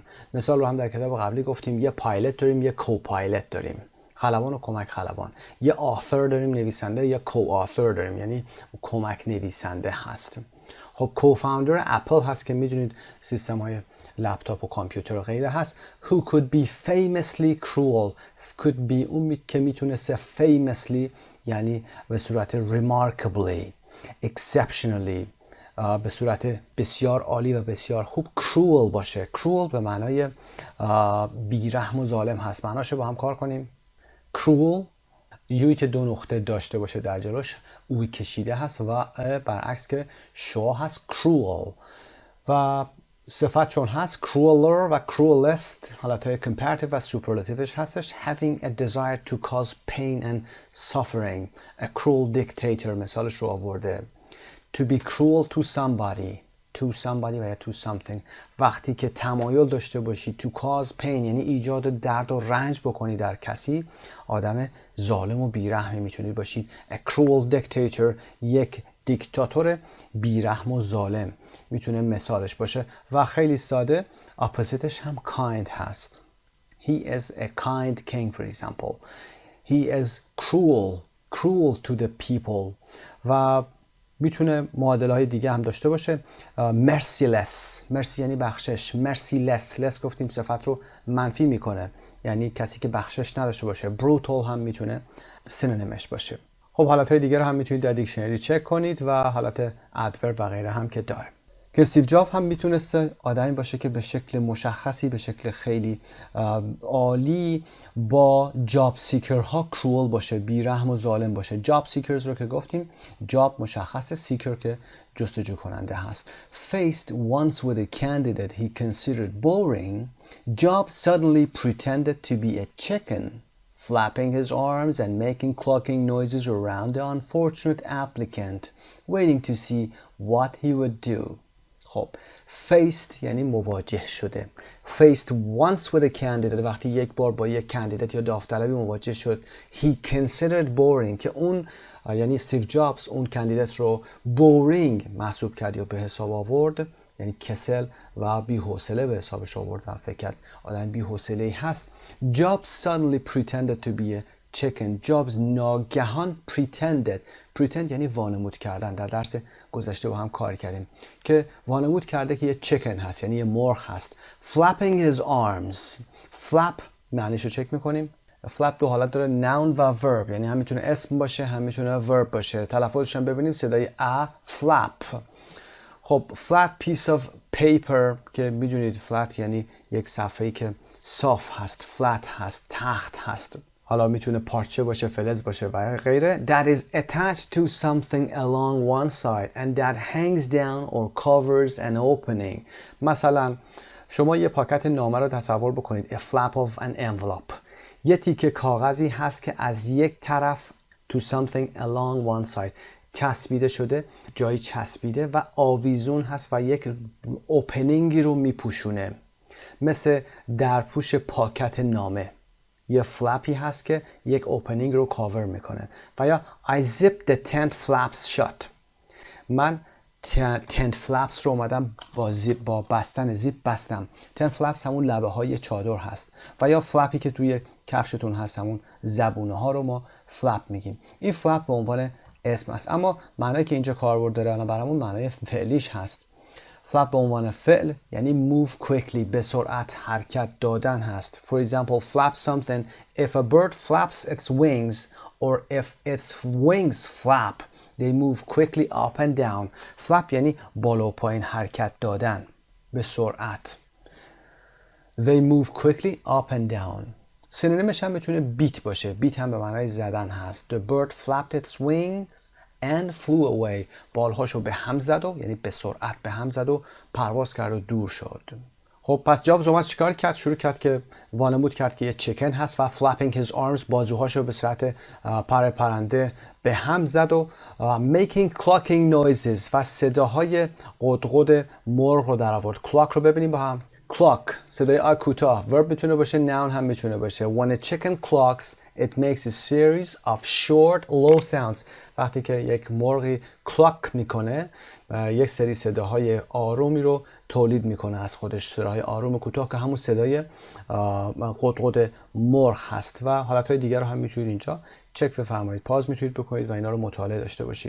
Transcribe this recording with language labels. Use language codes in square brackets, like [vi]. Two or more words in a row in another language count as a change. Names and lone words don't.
[fa] مثال رو هم در کتاب قبلی گفتیم، یه پایلت داریم، یه co-pilot داریم، خلبان و کمک خلبان. یه author داریم، نویسنده، یا co-author داریم، یعنی کمک نویسنده هست. خب co-founder اپل هست که میدونید سیستم های لپتاپ و کامپیوتر و غیره هست. [en] who could be famously cruel. could be [fa] اون که میتونسته famously یعنی به صورت [en] remarkably، exceptionally، [fa] به صورت بسیار عالی و بسیار خوب cruel باشه. cruel به معنای بیرحم و ظالم هست. معناشو با هم کار کنیم. cruel یوی که دو نقطه داشته باشه در جلوش اوی کشیده هست و برعکس که شو هست cruel. و صفت چون هست crueler و cruelest حالتهای comparative و superlativeش هستش. [en] having a desire to cause pain and suffering. a cruel dictator [fa] مثالش رو آورده. [en] to be cruel to somebody [fa] و یا [en] to something، [fa] وقتی که تمایل داشته باشی [en] to cause pain [fa] یعنی ایجاد درد و رنج بکنی در کسی، آدم ظالم و بیرحمی میتونید باشید. [en] a cruel dictator [fa] یک دیکتاتور بیرحم و ظالم میتونه مثالش باشه. و خیلی ساده اپوزیتش هم kind هست. [en] he is a kind king for example. he is cruel to the people. [fa] و میتونه معادله های دیگه هم داشته باشه. merciless یعنی بخشش. merciless گفتیم صفت رو منفی میکنه، یعنی کسی که بخشش نداشته باشه. brutal هم میتونه سینونیمش باشه. خب حالتهای دیگه رو هم میتونید در دیکشنری چک کنید و حالت ادورب و غیره هم که داره. که استیو جابز هم میتونسته آدمی باشه که به شکل مشخصی، به شکل خیلی عالی با [en] job seekers [fa] کرول باشه، بیرحم و ظالم باشه. [en] job seekers [fa] رو که گفتیم، جاب مشخصه، سیکر که جستجو کننده هست. [en] Faced once with a candidate he considered boring, Jobs suddenly pretended to be a chicken, flapping his arms and making clucking noises around the unfortunate applicant, waiting to see what he would do. [fa] خب faced یعنی مواجه شده. [en] faced once with a candidate [fa] وقتی یک بار با یک کاندیدات یا داوطلبی مواجه شد. [en] he considered boring [fa] که اون یعنی استیو جابز اون کاندیدات رو boring محسوب کرد یا به حساب آورد، یعنی کسل و بی‌حوصله به حسابش آورد و فکر کرد آدم بی‌حوصله‌ای هست. [en] Jobs suddenly pretended to be a chicken. [fa] Jobs ناگهان pretend یعنی وانمود کردن. در درس گذشته با هم کار کردیم که وانمود کرده که یه chicken هست، یعنی یه مرغ هست. [en] Flapping his arms. [fa] flap معنیش رو چک میکنیم. flap دو حالت داره، noun و verb، یعنی هم میتونه اسم باشه هم میتونه verb باشه. تلفظش هم ببینیم صدای [en] a flap. [fa] خب [en] flat piece of paper [fa] که میدونید flat یعنی یک صفحه‌ای که صاف هست، flat هست، تخت هست. حالا میتونه پارچه باشه، فلز باشه و غیره. [en] That is attached to something along one side and that hangs down or covers an opening. [fa] مثلا شما یه پاکت نامه رو تصور بکنید. [en] A flap of an envelope. [fa] یه تیکه کاغذی هست که از یک طرف [en] to something along one side [fa] چسبیده شده، جایی چسبیده و آویزون هست و یک اوپنینگی رو میپوشونه. مثل درپوش پاکت نامه. یه فلپی هست که یک اوپنینگ رو کاور میکنه. و یا [en] I zipped the tent flaps shut. [fa] من [en] tent flaps [fa] رو اومدم با بستن زیپ بستم. [en] tent flaps [fa] همون لبه های چادر هست. و یا فلپی که توی کفشتون هست، همون زبونه ها رو ما فلپ میگیم. این فلپ به عنوان اسم است، اما معنایی که اینجا کاربرد داره الان برامون معنای فعلیش هست. فلپ به عنوان فعل یعنی [en] move quickly، [fa] به سرعت حرکت دادن هست. [en] For example, flap something. If a bird flaps its wings or if its wings flap, they move quickly up and down. [fa] flap یعنی بالا و پایین حرکت دادن به سرعت. [en] They move quickly up and down. [fa] سینونیمش هم میتونه بیت باشه. بیت هم به معنای زدن هست. [en] The bird flapped its wings and flew away. [fa] بالهاشو به هم زد و یعنی به سرعت به هم زد و پرواز کرد و دور شد. خب پس جابز اومد چیکار کرد؟ شروع کرد که وانمود کرد که یه چیکن هست و [en] flapping his arms، [fa] بازوهاشو به صورت پرنده به هم زد و [en] making clucking noises [fa] و صداهای قدقد مرغ رو در آورد. clock رو ببینیم با هم. clock صدای آ کوتاه، verb میتونه باشه، noun هم میتونه باشه. [en] When a chicken clocks it makes a series of short low sounds. [fa] وقتی که یک مرغی clock میکنه یک سری صداهای آرومی رو تولید میکنه از خودش، صداهای آروم و کوتاه که همون صدای قدقد مرغ هست. و حالتهای دیگر رو هم میتونید اینجا چک بفرمایید، پاز میتونید بکنید و اینا رو مطالعه داشته باشید.